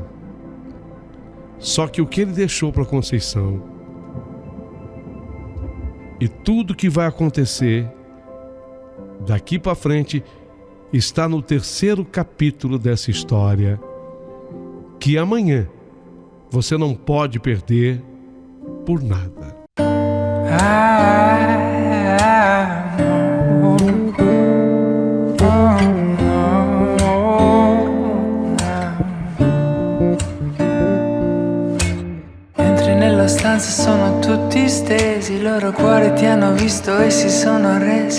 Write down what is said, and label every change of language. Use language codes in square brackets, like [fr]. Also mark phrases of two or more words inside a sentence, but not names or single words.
[pt] Só que o que ele deixou para Conceição e tudo que vai acontecer daqui para frente está no terceiro capítulo dessa história, que amanhã você não pode perder por nada. [it] Entri nella stanza, sono tutti stesi, i loro cuori ti hanno visto e si sono arresi.